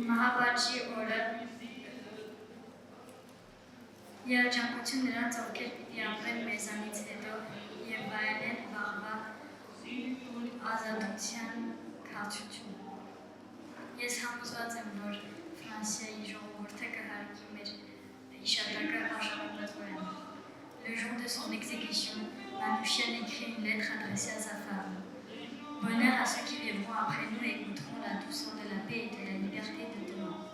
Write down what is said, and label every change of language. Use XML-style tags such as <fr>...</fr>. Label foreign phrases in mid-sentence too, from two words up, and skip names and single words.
<hy>Mahabhaji Orak Երջանկություն նրանց, ովքեր պիտի ապրեն մեզանից հետո և վայելեն վաղվա ազատության քաղցրություն։ Ես համոզված եմ, որ Ֆրանսիայի ժողովուրդը կհարգի մեր հիշատակը արժանապատվորեն։</hy> <fr>Le jour de son exécution, Manouchian écrit une lettre adressée à sa femme. Bonheur à ceux qui vivront après nous et goûteront la douceur de la paix et de la liberté de demain.</fr>